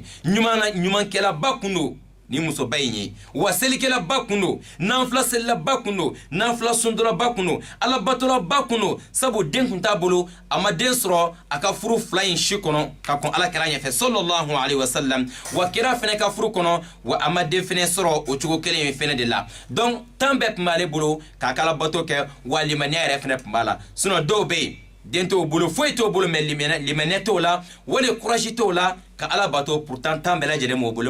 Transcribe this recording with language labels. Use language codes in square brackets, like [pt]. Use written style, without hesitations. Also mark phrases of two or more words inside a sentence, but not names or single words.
[bm] ɲumankɛlaba kun don ni musoba in ye wa selikɛlaba kun don nanfila selilaba kun don nanfila sundɔlaba kun don alabatɔlaba kun don sabu den kun t'a bolo a ma den sɔrɔ a ka furu fila in si kɔnɔ ka kɔn ala kira ɲɛfɛ [ar] صلى الله عليه وسلم [bm] wa kira fɛnɛ ka furu kɔnɔ wa a ma den fɛnɛ sɔrɔ o cogo kelen in fɛnɛ de la donc tan bɛɛ tun b'ale bolo k'a ka alabato kɛ wa limaniya yɛrɛ fɛnɛ tun b'a la sinon dɔw bɛ yen den t'o bolo foyi t'o bolo mais limaniya t'o la wali courage t'o la ka ala bato pourtant tan bɛɛ lajɛlen m'o bolo